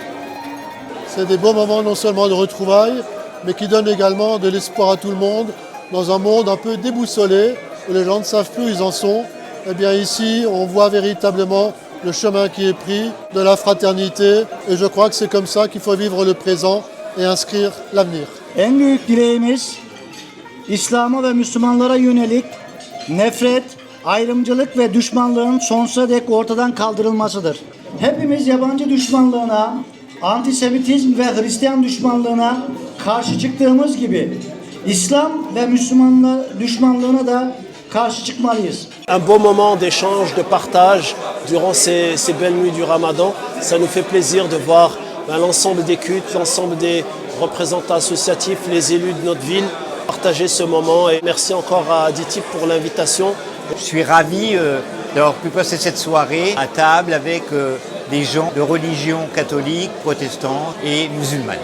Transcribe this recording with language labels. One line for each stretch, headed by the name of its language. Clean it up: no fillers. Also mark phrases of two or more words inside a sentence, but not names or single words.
French: C'est des beaux moments non seulement de retrouvailles, mais qui donnent également de l'espoir à tout le monde, dans un monde un peu déboussolé, où les gens ne savent plus où ils en sont. Eh bien ici, on voit véritablement le chemin qui est pris, de la fraternité, et je crois que c'est comme ça qu'il faut vivre le présent et inscrire l'avenir.
Turkish: En büyük dileğimiz İslam'a ve Müslümanlara yönelik nefret, ayrımcılık ve düşmanlığın sonsuza dek ortadan kaldırılmasıdır. Hepimiz yabancı düşmanlığına, antisemitizm ve Hristiyan düşmanlığına karşı çıktığımız gibi İslam ve Müslümanlar düşmanlığına da karşı çıkmalıyız.
French: Un beau moment d'échange, de partage durant ces belles nuits du Ramadan. Ça nous fait plaisir de voir l'ensemble des cultes, l'ensemble des représentants associatifs, les élus de notre ville partager ce moment. Et merci encore à DİTİB pour l'invitation. Je suis ravi d'avoir pu passer cette soirée à table avec des gens de religion catholique, protestante et musulmane.